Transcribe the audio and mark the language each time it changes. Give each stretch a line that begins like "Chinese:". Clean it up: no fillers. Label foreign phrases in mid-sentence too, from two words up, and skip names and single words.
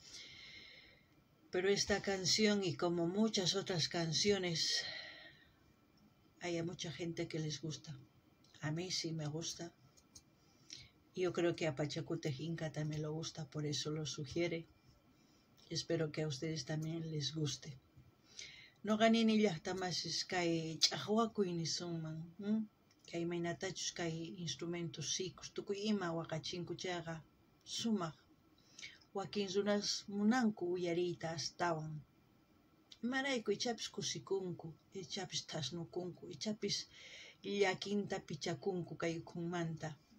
Spanish: Pero esta canción, y como muchas otras canciones, hay a mucha gente que les gusta. A mí sí me gusta. Yo creo que a Pachacutejinca también lo gusta, por eso lo sugiere. Espero que a ustedes también les guste.
Quechua: No ganini llaqtamasis kay ch'aqwakuyni sunman, kay maynatachus kay instrumentos sikus tukuy ima waqachinku chayqa sumaq. Wakin runas munanku uyariyta astawan. Imarayku ichapis kusikunku, ichapis thasnukunku, ichapis llakinta pichakunku kay ukhunmanta.